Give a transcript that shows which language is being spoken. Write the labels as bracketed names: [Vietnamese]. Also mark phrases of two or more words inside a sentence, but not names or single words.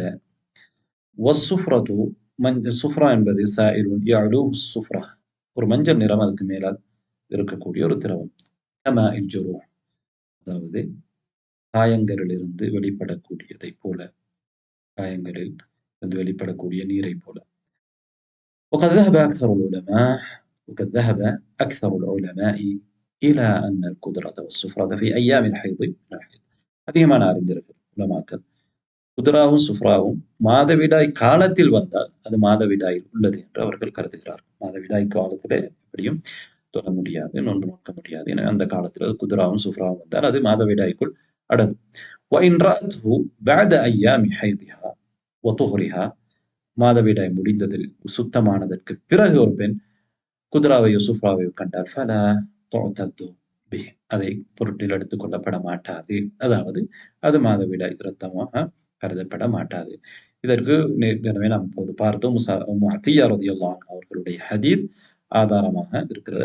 [Tamil] வஸ்ஸுஃப்ரது சுஃப்ரா என்பது [Arabic] سائل يعلو [Tamil] சுஃப்ரா ஒரு மஞ்சள் நிறம் அதுக்கு மேலால் இருக்கக்கூடிய ஒரு திரவம். [Arabic] كما الجروح [Tamil] அதாவது காயங்களிலிருந்து வெளிப்படக்கூடியதை போல, காயங்களில் இருந்து வெளிப்படக்கூடிய நீரை போல. [Arabic] وقد ذهب أكثر العلماء وقد ذهب أكثر العلماء إلى أن القدرة والصفرة في أيام الحيض من الحيض. [Tamil] அதிகமான அறிஞர்கள் உலமாக்கள் குதுராவும் சுஃப்ராவும் மாதவிடாய் காலத்தில் வந்தால் அது மாதவிடாயில் உள்ளது என்று அவர்கள் கருதுகிறார்கள். மாதவிடாய் காலத்திலே எப்படியும் தொழ முடியாது, நோன்பு நோக்க முடியாது. எனவே அந்த காலத்தில் குதுராவும் சுஃப்ராவும் வந்தால் அது மாதவிடாய்க்குள் அடங்கும். [Arabic] وإن رأته بعد أيام حيضها وطهرها [Tamil] மாதவிடாய் முடிந்ததில் சுத்தமானதற்கு பிறகு ஒரு பெண் குதுராவையோ சுஃப்ராவையோ கண்டால் [Arabic] فلا تعتد به [Tamil] அதை பொருட்டில் எடுத்துக் கொள்ளப்பட மாட்டாது. அதாவது அது மாதவிடாய் இரத்தமாக கருதப்பட மாட்டாது. இதற்கு ஏற்கனவே நாம் இப்போது பார்த்தோம். அத்தியா [Arabic] رضي الله عنها [Tamil] அவர்களுடைய ஹதீஸ் ஆதாரமாக இருக்கிறது.